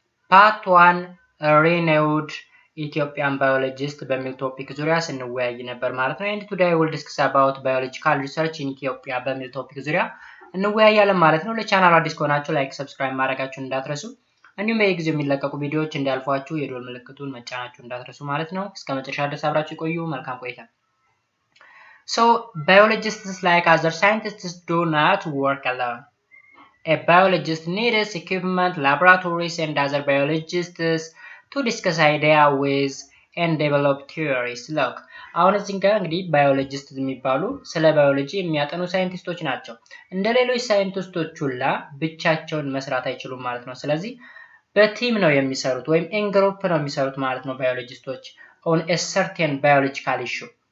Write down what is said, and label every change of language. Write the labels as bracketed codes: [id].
[am] ፓርት 1 ሪኒውድ Ethiopian biologist በሚል ቶፒክ ዙሪያ ስንወያይ ነበር ማለት ነው። [en] and today we'll discuss about biological research in Ethiopia [am] በሚል ቶፒክ ዙሪያ እንወያያለን ማለት ነው። ለቻናሉ አዲስ ከሆናችሁ ላይክ ሰብስክራይብ ማድረጋችሁን እንዳትረሱ፣ እንዲሁም በየጊዜው የሚለቀቁ ቪዲዮዎች እንዲያልፏችሁ የደወል ምልክቱን መጫናችሁን እንዳትረሱ ማለት ነው። እስከ መጨረሻ ድረስ አብራችሁ ቆዩ። መልካም ቆይታ። [en] So biologists like other scientists do not work alone. A biologist needs equipment, laboratories and other biologists to discuss idea with and develop theories. [am] Look, አሁን እዚህ ጋር እንግዲህ ባዮሎጂስት የሚባሉ ስለ ባዮሎጂ የሚያጠኑ ሳይንቲስቶች ናቸው። እንደ ሌሎች ሳይንቲስቶች ሁላ ብቻቸውን መስራት አይችሉም ማለት ነው። ስለዚህ በቲም ነው የሚሰሩት ወይም ኢን ግሩፕ ነው የሚሰሩት ማለት ነው ባዮሎጂስቶች [en] on a certain biological issue.